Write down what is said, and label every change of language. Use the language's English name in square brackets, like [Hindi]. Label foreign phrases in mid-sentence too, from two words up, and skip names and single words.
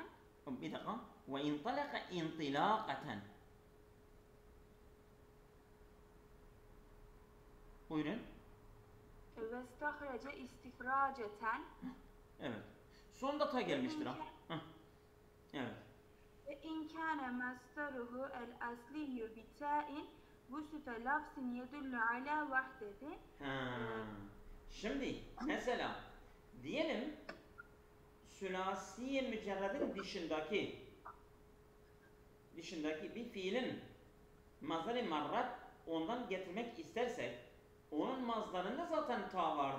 [Turkish] Bir dakika. [Arabic] وانطلق انطلاقا. [Turkish] Buyurun. [Arabic] واستخرج استخراجا. [Turkish] Evet. Sonunda ta gelmiştir ha. Heh. Evet. [Arabic] إن كان مصدره الأصلي بتاء وسط لفظ يدل على وحدته. [Turkish] Şimdi mesela diyelim sülasiye mücerredin dışındaki bir fiilin mazhar-ı marrat ondan getirmek istersek onun mazdarında zaten ta vardı.